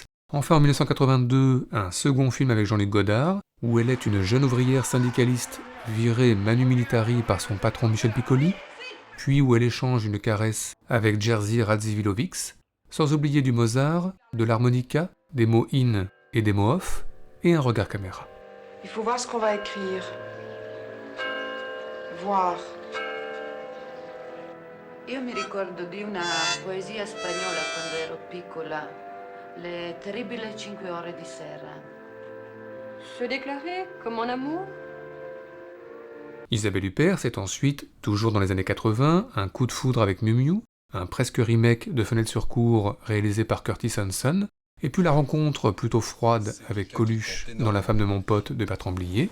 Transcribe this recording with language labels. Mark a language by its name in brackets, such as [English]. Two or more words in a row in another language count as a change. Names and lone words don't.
[French] Enfin, en 1982, un second film avec Jean-Luc Godard, où elle est une jeune ouvrière syndicaliste virée [Latin] manu militari [French] par son patron Michel Piccoli, puis où elle échange une caresse avec Jerzy Radziwiłłowicz, sans oublier du Mozart, de l'harmonica, des mots in et des mots off, et un regard caméra. Il faut voir ce qu'on va écrire. Voir. [Italian] Io mi ricordo di una poesia spagnola quando ero piccola, Le terribili 5 ore di sera. [French] Se déclarer comme mon amour ? Isabelle Huppert, c'est ensuite, toujours dans les années 80, un coup de foudre avec Miu Miu, un presque remake de Fenêtre sur cour réalisé par Curtis Hanson, et puis la rencontre plutôt froide avec Coluche dans La femme de mon pote de Bertrand Blier.